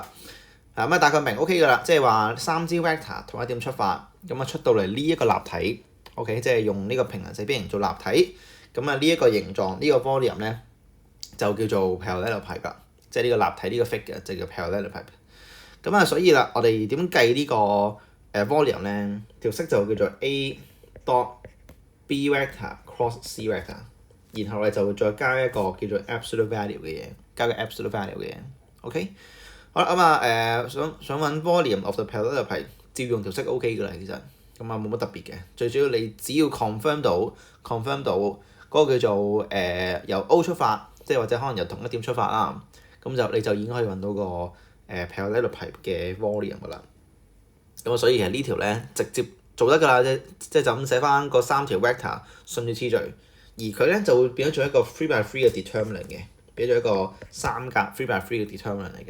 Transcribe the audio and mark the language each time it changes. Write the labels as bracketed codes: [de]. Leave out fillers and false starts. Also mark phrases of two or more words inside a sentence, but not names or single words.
[yue] 咁啊，大概明 OK 㗎啦。即係話3支 vector 同一點出發，咁啊出到嚟呢一個立體 OK， 即係用呢個平行四邊形做立體。咁啊呢一個形狀呢個 volume 咧就叫做 parallelepiped 㗎，即係呢個立體呢個 figure 就叫 parallelepiped。咁啊，所以啦，我哋點計呢個volume 咧？條式就叫做 [en] A dot B vector cross C vector， [yue] 然後我哋就會再加一個叫做 [en] absolute value [yue] 嘅嘢，加個 [en] absolute value [yue] 嘅嘢。OK， 好啦，咁啊想揾 [en] volume of the parallelepiped， [yue] 照用條式 OK 㗎啦，其實咁啊冇乜特別嘅，最主要你只要 confirm 到嗰個叫做由 O 出發，即係或者可能由同一點出發啦，咁你就已經可以揾到個parallelepiped 嘅 volume 㗎啦。咁所以其實呢條咧直接做得㗎啦，即係就咁寫翻個3條 vector 順住次序，而佢咧就會變咗做一個 3x3 嘅 determinant 嘅，變咗一個3格 3x3 嘅 determinant 嚟嘅。